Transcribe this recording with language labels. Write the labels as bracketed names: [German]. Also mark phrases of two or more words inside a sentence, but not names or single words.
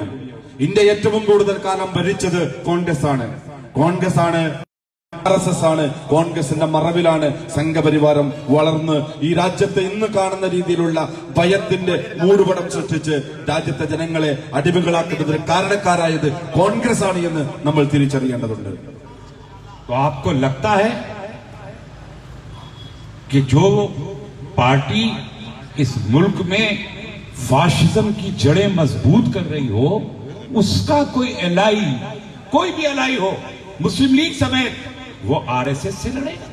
[Malayalam] ഇന്ത്യ ഏറ്റവും കൂടുതൽ കാലം ഭരിച്ചത് കോൺഗ്രസ് ആണ്. RSS ആണ്. കോൺഗ്രസിന്റെ മറവിലാണ് സംഘപരിവാരം വളർന്ന് ഈ രാജ്യത്തെ ഇന്ന് കാണുന്ന രീതിയിലുള്ള ഭയത്തിന്റെ മൂടുപടം സൃഷ്ടിച്ച് രാജ്യത്തെ ജനങ്ങളെ അടിമകളാക്കുന്നതിന് കാരണക്കാരായത് കോൺഗ്രസ് ആണ് എന്ന് നമ്മൾ തിരിച്ചറിയേണ്ടതുണ്ട്. [Hindi] तो आपको लगता है कि जो पार्टी इस मुल्क में फाशिज्म की जड़ें मजबूत कर रही हो, उसका कोई एलाई, कोई भी एलाई हो, मुस्लिम लीग समेत, वो RSS से लड़ेगा?